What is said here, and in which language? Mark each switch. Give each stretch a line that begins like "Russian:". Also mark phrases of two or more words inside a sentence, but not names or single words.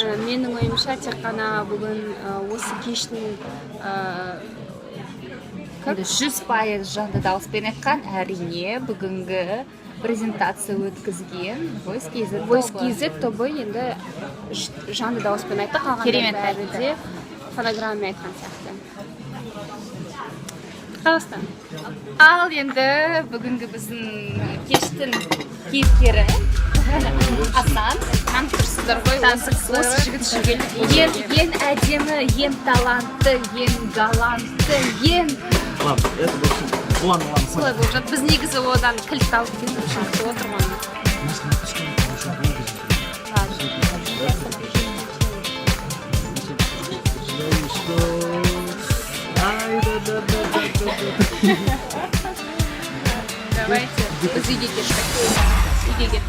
Kazakh: Менің ойымша тек қана бүгін осы кештің 100% жанды дауыспен айтқан, әрине бүгінгі презентация өткізген Voice KZ тобы енді жанды дауыспен айтты, қалғандар бәрі де фонограммамен айтқан сияқты. Қалыстан. Ал енді бүгінгі біздің кештің кейіпкері Асан, танысыздар ғой, осы жігіт жүргелі. Ең әдемі, ең талантты, ең галантты, ең...
Russian: Ладно, это ладно.
Kazakh: Солай болып жатыр. Біз негізі одан кілт алып кетіп үшін күтіп отырмын. Давайте, біз үйге кеттік.